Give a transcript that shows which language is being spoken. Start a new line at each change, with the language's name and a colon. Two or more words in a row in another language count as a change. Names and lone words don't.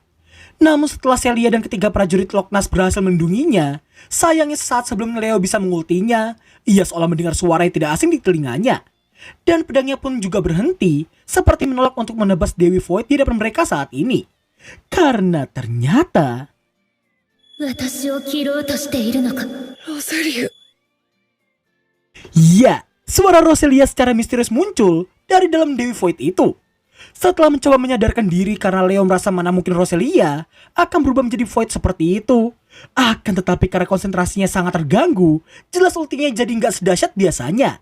Indonesian: Namun setelah Celia dan ketiga prajurit Loch Ness berhasil melindunginya, sayangnya sesaat sebelum Leo bisa mengultinya, ia seolah mendengar suara yang tidak asing di telinganya. Dan pedangnya pun juga berhenti, seperti menolak untuk menebas Dewi Void di depan mereka saat ini. Karena ternyata...
Japanese: 私を切ろうとしているのか。ロゼリュ
Indonesian: Ya, suara Roselia secara misterius muncul dari dalam Dewi Void itu. Setelah mencoba menyadarkan diri karena Leo merasa mana mungkin Roselia akan berubah menjadi Void seperti itu. Akan tetapi karena konsentrasinya sangat terganggu, jelas ultinya jadi nggak sedahsyat biasanya.